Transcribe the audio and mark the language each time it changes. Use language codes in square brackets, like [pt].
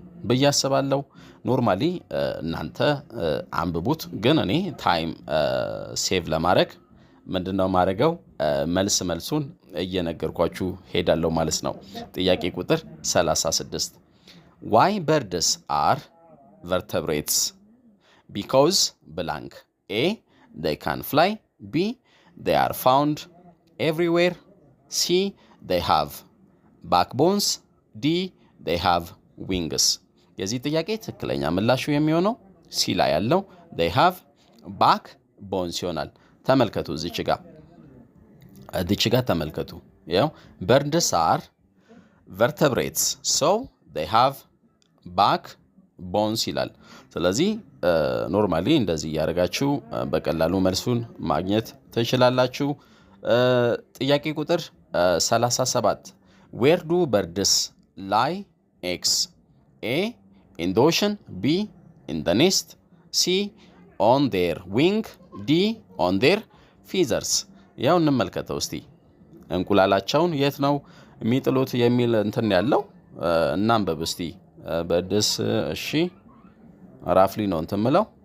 [am] ብዬ አስባለሁ። ኖርማሊ እናንተ አንብቡት፣ ግን እኔ ታይም ሴቭ ለማድረግ ምንድነው ማድረገው መልሱን እየነገርኳችሁ ሄዳለሁ ማለት ነው። ጥያቄ ቁጥር 36 [en] Why birds are vertebrates? Because blank. A they can fly, B they are found everywhere, C they have backbones, D they have wings. [am] የዚህ ጥያቄ ትክክለኛ ምላሹ የሚሆነው ሲ ላይ ያለው [en] they have backbones [am] ይሆናል። ተመልከቱ እዚች ጋር ተመልከቱ። ያው [en] birds are vertebrates, so they have backbones [am] ይላል። ስለዚህ ኖርማሊ እንደዚህ ያደርጋችሁ በቀላሉ መልሱን ማግኘት ትችላላችሁ። ጥያቄ ቁጥር 37 [en] Where do birds lay eggs? A in the ocean, B in the nest, C on their wing, D on their feathers. [am] ያው እንመልከተው እስቲ እንቁላላቸውን የት ነው የሚጥሉት የሚል እንትን ያለው እናንብብ እስቲ በደስ እሺ ራፍሊ ነው እንትን ምለው